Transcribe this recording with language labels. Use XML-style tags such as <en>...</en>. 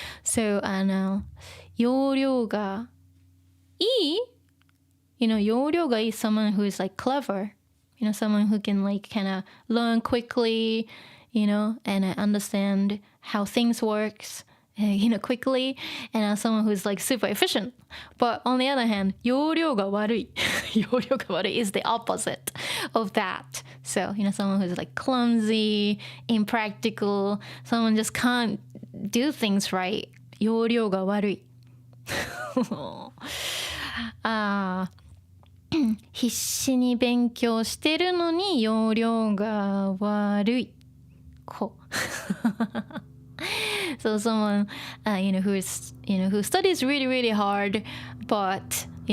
<en>So 要領がいい 要領がいい someone who is clever, someone who can kind of learn quickly, and understand how things works, quickly, and someone who's super efficient. But on the other hand,</en> <ja>要領が悪い要領が悪い</ja> <en>is the opposite of that. So, someone who's clumsy, impractical, someone just can't do things right.</en> <ja>要領が悪い必死に勉強してるのに要領が悪い子。</ja> <en>So someone, who studies really, really hard, but,</en>